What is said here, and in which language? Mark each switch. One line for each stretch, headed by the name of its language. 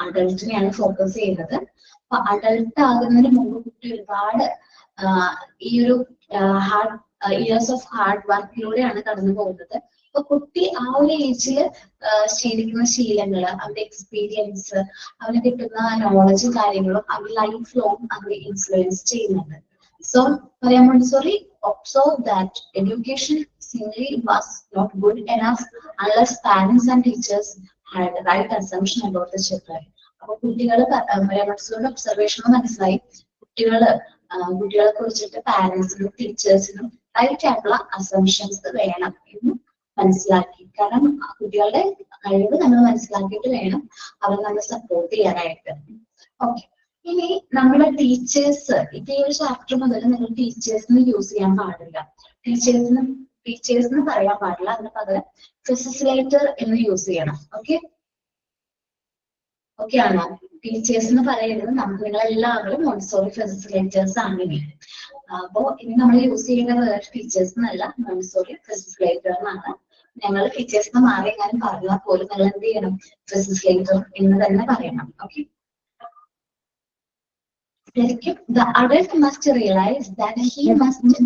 Malayalam: അഡൾട്ടിനെയാണ് focus ചെയ്യുന്നത്. അപ്പൊ adult ആകുന്നതിന് മുമ്പ് കുട്ടി ഒരുപാട് ഈ ഒരു ഇയേഴ്സ് ഓഫ് ഹാർഡ് വർക്കിലൂടെയാണ് കടന്നു പോകുന്നത്. അപ്പൊ കുട്ടി ആ ഒരു ഏജിൽ ശീലിക്കുന്ന ശീലങ്ങള്, അവരുടെ എക്സ്പീരിയൻസ്, അവന് കിട്ടുന്ന നോളജും കാര്യങ്ങളും അവർ ലൈഫ് ലോങ് അവരെ ഇൻഫ്ലുവൻസ് ചെയ്യുന്നുണ്ട്.
English: So Montessori observed that education simply was not good enough unless parents and teachers had the right assumption about the children.
Malayalam: അപ്പൊ കുട്ടികളെ മോണ്ടിസോറിയുടെ ഒബ്സർവേഷനും മനസ്സിലായി കുട്ടികളെ കുറിച്ചിട്ട് പാരന്റ്സിനും ടീച്ചേഴ്സിനും റൈറ്റ് ആയിട്ടുള്ള അസംഷൻസ് വേണം എന്ന് മനസ്സിലാക്കി. കാരണം കുട്ടികളുടെ കഴിവ് നമ്മൾ മനസ്സിലാക്കിയിട്ട് വേണം അവർ നമ്മൾ സപ്പോർട്ട് ചെയ്യാനായിട്ട്. ഓക്കെ, ഇനി നമ്മുടെ ടീച്ചേഴ്സ് ഇപ്പൊ ഈ ഒരു ചാപ്റ്റർ മുതൽ നിങ്ങൾ ടീച്ചേഴ്സിന് യൂസ് ചെയ്യാൻ പാടില്ല. ടീച്ചേഴ്സിന് പറയാൻ പാടില്ല. അതിന് പകരം ഫെസിലിറ്റേറ്റർ എന്ന് യൂസ് ചെയ്യണം. ഓക്കെ ആണോ? ടീച്ചേഴ്സിന് പറയുന്നത് നിങ്ങൾ എല്ലാവരും മോണ്ടിസോറി ഫെസിലിറ്റേറ്റേഴ്സ് ആണ്. അപ്പോ ഇനി നമ്മൾ യൂസ് ചെയ്യുന്നത് ടീച്ചേഴ്സ് എന്നല്ല, മോണ്ടിസോറി ഫെസിലിറ്റേറ്റർ എന്നാണ്. ഞങ്ങൾ ടീച്ചേഴ്സിന് മാറി എങ്ങാനും പറഞ്ഞാൽ പോലും നിങ്ങൾ എന്ത് ചെയ്യണം? ഫെസിലിറ്റേറ്റർ എന്ന് തന്നെ പറയണം.
English: okay, the adult must realize that he must